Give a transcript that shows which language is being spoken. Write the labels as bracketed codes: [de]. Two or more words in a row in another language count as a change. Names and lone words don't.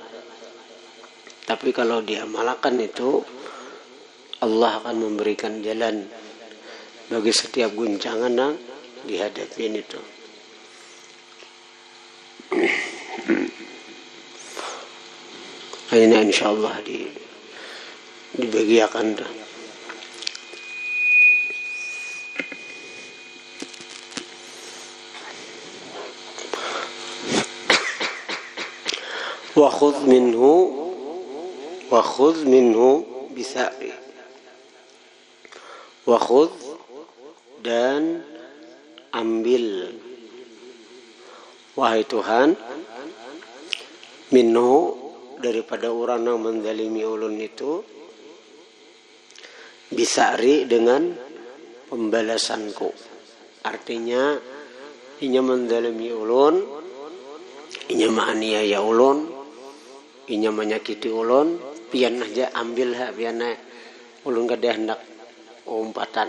[id] Tapi kalau diamalkan itu Allah akan memberikan jalan bagi setiap guncangan yang dihadapin itu. [bjn] Ini insyaallah dibagiakan tuh. [ar] وخذ منه بثأري. وخذ [bjn] dan ambil, wahai Tuhan, minhu daripada orang yang menzalimi ulun itu, bisa'ri dengan pembalasanku. Artinya inya menzalimi ulun, inya menganiaya ulun, inya menyakiti ulun, pian aja ambil pian ulun kada hendak umpatan.